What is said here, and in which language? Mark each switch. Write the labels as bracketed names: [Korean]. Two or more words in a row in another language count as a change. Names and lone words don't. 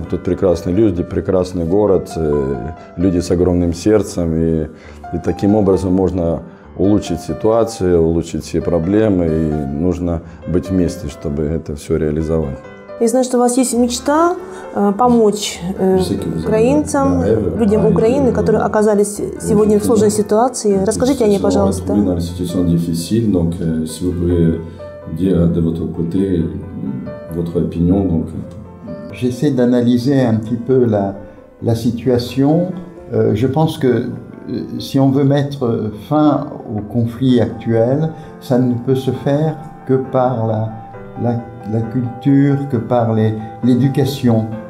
[Russian] Тут прекрасные люди, прекрасный город, люди с огромным сердцем, и таким образом можно улучшить ситуацию, улучшить все проблемы, и нужно быть вместе, чтобы это все реализовать. Я знаю, что у вас есть мечта помочь украинцам, людям Украины, которые оказались сегодня в сложной ситуации. Расскажите о ней, пожалуйста. [French] J'essaie d'analyser un petit peu la situation. Je pense que si on veut mettre fin au conflit actuel, ça ne peut se faire que par la culture, que par l'éducation.